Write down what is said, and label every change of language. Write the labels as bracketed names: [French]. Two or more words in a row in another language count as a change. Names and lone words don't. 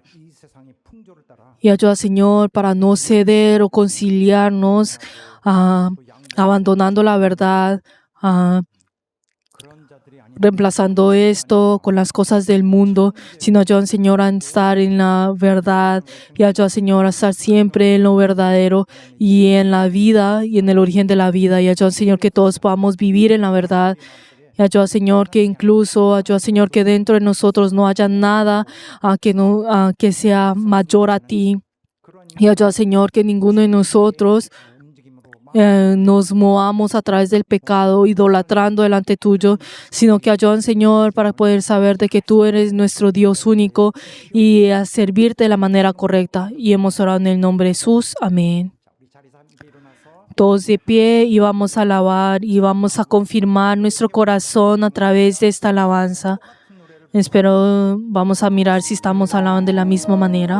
[Korean] 이 세상의 풍조를 따라 [Spanish] Y ayuda, Señor, para no ceder o conciliarnos, abandonando la verdad, [Korean] 그런 자들이 아닌 [Spanish] reemplazando esto con las cosas del mundo, sino ayuda, Señor, a estar en la verdad. Y ayuda, Señor, a estar siempre en lo verdadero y en la vida y en el origen de la vida. Y ayuda, Señor, que todos podamos vivir en la verdad. Y ayuda, Señor, que incluso, ayuda, Señor, que dentro de nosotros no haya nada que sea mayor a ti. Y ayuda, Señor, que ninguno de nosotros nos movamos a través del pecado, idolatrando delante tuyo, sino que ayudan, Señor, para poder saber de que tú eres nuestro Dios único y a servirte de la manera correcta. Y hemos orado en el nombre de Jesús. Amén. [Korean] 우리 자리에서 함께 일어나서 [Spanish] Todos de pie y vamos a alabar y vamos a confirmar nuestro corazón a través de esta alabanza. Espero, vamos a mirar si estamos alabando de la misma manera.